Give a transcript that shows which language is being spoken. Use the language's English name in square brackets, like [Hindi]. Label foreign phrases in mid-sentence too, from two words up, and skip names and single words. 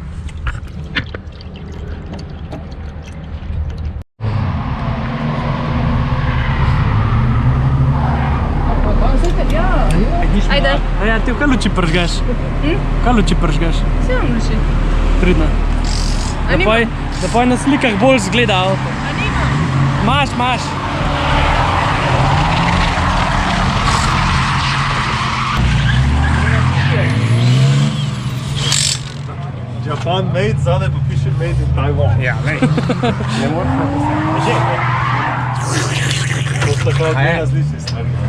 [Slovenian] Ajde. A ja, ti v kaj luči pržgaš? Kaj luči pržgaš? Vse vam luči. Pridno. A nima? Da pa na slikah bolj zgleda avto. A nima? Maš. [English] Japan made, [Slovenian] zadaj pa piše [English] made in Taiwan. [Slovenian] Ja, lej. Ne moraš pa Že? To sta kao dve različni stvari.